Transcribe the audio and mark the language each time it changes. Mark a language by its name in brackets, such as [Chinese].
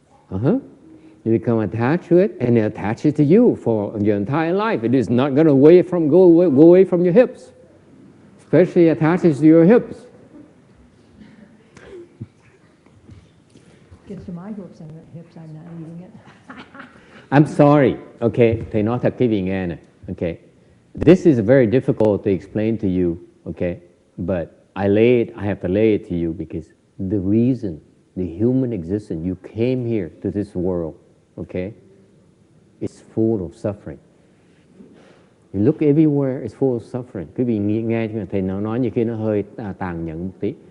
[English] You become attached to it, and it attaches to you for your entire life. It is not going to go away from your hips, especially attaches to your hips. gets to my hips, I'm not eating it. I'm sorry, [Vietnamese] okay, thầy nói thật quý vị nghe này, okay. [English] This is very difficult to explain to you, okay, but I have to lay it to you because the reason, the human existence, you came here to this world, okay, is full of suffering. You look everywhere, it's full of suffering. [Vietnamese] Quý vị nghe thầy nói như khi nó hơi tàn nhẫn một tí.